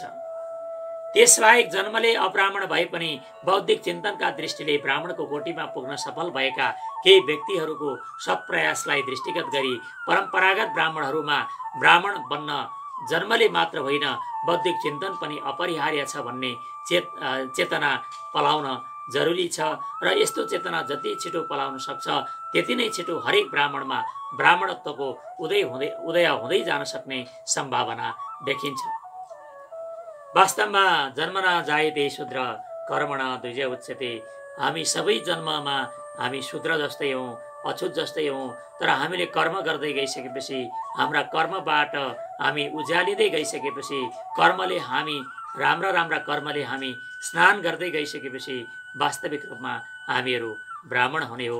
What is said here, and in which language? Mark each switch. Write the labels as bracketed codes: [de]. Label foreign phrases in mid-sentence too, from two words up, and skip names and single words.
[ne] त्यसबाहेक जन्मले अब्राह्मण भए पनि बौद्धिक चिन्तनका दृष्टिले ब्राह्मणको कोटीमा पुग्न सफल भएका केही व्यक्तिहरूको सत्प्रयासलाई दृष्टिगत गरी परम्परागत ब्राह्मणहरूमा ब्राह्मण बन्न जन्मले मात्र होइन बौद्धिक चिन्तन पनि अपरिहार्य छ भन्ने चेतना पलाउन जरुरी छ र यस्तो चेतना जति छिटो पलाउन सक्छ त्यति नै छिटो हरेक ब्राह्मणमा ब्राह्मणत्वको उदय हुँदै जान सक्ने सम्भावना देखिन्छ। [sa] वास्तवमा जन्मना जायते शूद्र कर्मणा द्विजय उच्यते। [ne] हामी सबै जन्ममा हामी शूद्र जस्तै हौँ, अछुत जस्तै हौँ, तर हामीले कर्म गर्दै गइसकेपछि हाम्रा कर्मबाट हामी उज्यालिँदै गइसकेपछि कर्मले हामी राम्रा कर्मले हामी स्नान गर्दै गइसकेपछि वास्तविक रूपमा हामीहरू ब्राह्मण हुने हो।